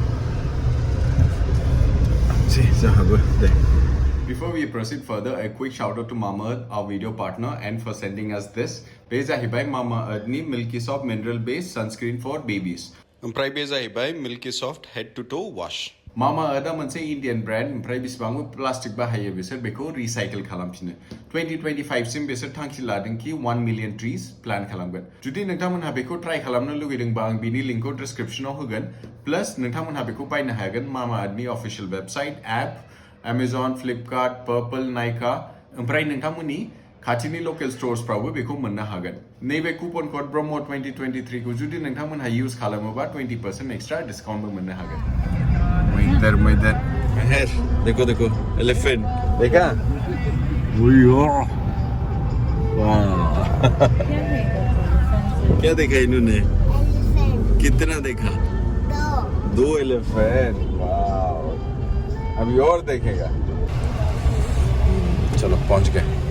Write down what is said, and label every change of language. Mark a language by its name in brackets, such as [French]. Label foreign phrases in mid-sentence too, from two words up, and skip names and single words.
[Bodo] जोंहाबो दे [English] Before we proceed further, a quick shout out to Mamaearth, our video partner, and for sending us this. [Bodo] बे जाहैबाय Mamaearth नि Milky Soft Mineral Based Sunscreen for Babies. ओमफ्राय बे जाहैबाय Milky Soft Head to Toe Wash. Mamaearth मोनसे [English] Indian brand [Bodo] ओमफ्राय बिसिबांबो प्लास्टिक बाहायो बिसोर बेखौ रिसाइकेल खालामफिनो 2025 सिम बिसोर थांखि लादों कि [English] 1 million trees plant [Bodo] खालामगोन जुदि नोंथांमोनहा बेखौ ट्राई खालामनो लुगैदोंबा आं बिनि लिंकखौ डिस्क्रिप्शनाव होगोन प्लस नोंथांमोनहा बेखौ बायनो हागोन Mamaearthनि [English] official website app [Bodo] Amazon, Flipkart, Purple, Nykaa ओमफ्राय नोंथांमोननि खाथिनि [English] local stores [Bodo] बेखौ मोननो हागोन नैबे [English] coupon code [Bodo] ब्रह्म 2023 को जुदि नोंथांमोनहा यूज खालामोबा 20% [English] extra discount [Bodo] मोननो हागोन [Hindi] इधर महर देखो देखो एलिफेंट देखा क्या देखा इन्होंने कितना देखा दो एलिफेंट वाह अभी और देखेगा चलो पहुंच गए